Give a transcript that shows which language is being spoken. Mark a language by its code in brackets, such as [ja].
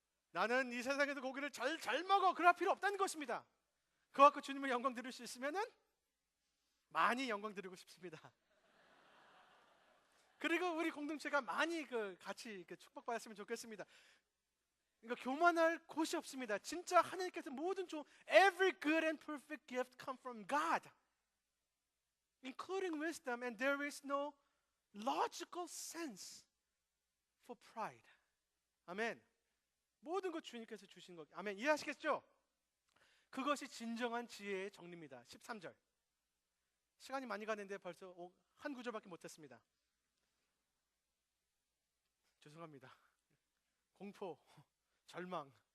[ko] 나는 이 세상에서 고기를 잘 먹어. 그럴 필요 없다는 것입니다. 그거 갖고 주님을 영광 드릴 수 있으면 많이 영광 드리고 싶습니다. 그리고 우리 공동체가 많이 같이 축복받았으면 좋겠습니다. 그러니까 교만할 곳이 없습니다. 진짜 하나님께서 모든 [en] every good and perfect gift come from God, including wisdom, and there is no logical sense for pride. [ko] 아멘. 모든 것 주님께서 주신 것. 아멘. 이해하시겠죠? 그것이 진정한 지혜의 정리입니다. 13절. 시간이 많이 가는데 벌써 한 구절밖에 못했습니다. 죄송합니다. 공포, 절망.